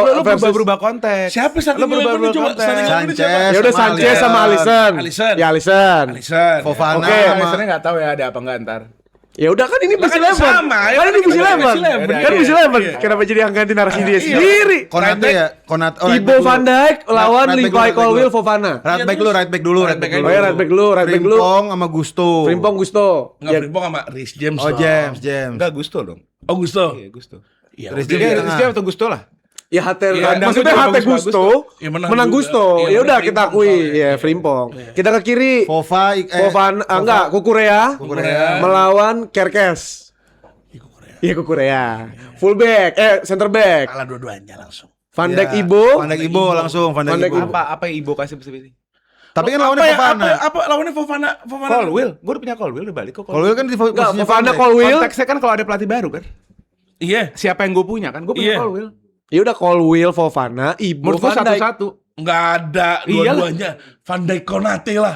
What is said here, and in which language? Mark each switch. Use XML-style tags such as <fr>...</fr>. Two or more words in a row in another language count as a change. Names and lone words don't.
<id>Lo berubah konteks. Siapa starting Lo berubah 11 coba? konteks. Starting 11 siapa? Sanchez. Ya udah sama Sanchez sama Alisson. Alisson. Ya Alisson. Alisson. Fofana Oke, sama Alisonnya nggak tahu ya ada apa enggak ntar. Ya udah kan ini Lah, best kan 11. sama, ya Kan kan ini best kita 11. best 11. Kan best Iya. 11. Kenapa jadi yang ganti narasi dia sendiri? Konate ya, Konate. Ibo Van Dijk lawan</id> <en>Right back</en> <id>Levi dulu,</id> <en>right back</en> <id>Colwill dulu. Fofana.</id> <en>Right back</en> <id>dulu,</id> <en>right back</en> <id>dulu.</id> <en>Right back</en> <id>Oh ya</id> <en>right back</en> <id>dulu,</id> <en>right back</en> <id>dulu. Frimpong sama Gusto. Frimpong Gusto. Enggak, Ya, Frimpong sama Rhys James. Oh dong. James. Enggak Gusto dong. Augusto. Iya, Gusto. Iya. Rhys Jadi James di Rizky tengah. atau Gusto lah. ya Hater, Iya, maksudnya juga Hate bagus-bagus Gusto, Ya, menang menang juga. Gusto. Iya, Ya udah menang kita Frimpong akui soalnya. ya Frimpong. Kita ke kiri. Fofana, Enggak, Kukurea Kukurea. melawan Kerkes. Iya Kukurea.</id> <en>Fullback, center back.</en> <id>Kalah dua-duanya langsung. Van Dijk Ya, Ibo. Van Dijk Ibo langsung, Van Van Dijk Dijk Ibo. Ibo. Apa yang Ibo kasih bersebut? Tapi kan lawannya Fofana. Apa lawannya Fofana? Colwill, gue udah punya Colwill udah balik kok. Colwill kan di Enggak, posisinya Fofana Van Dijk. Colwill. Konteksnya kan kalau ada pelatih baru kan. Iya. Siapa yang gue punya kan? Gue punya Iya. Colwill. Ya udah Colwill, Fofana, Ibo, Menurut gue Van Dijk. satu-satu. Enggak ada dua-duanya. Van Dijk Konate lah.</id>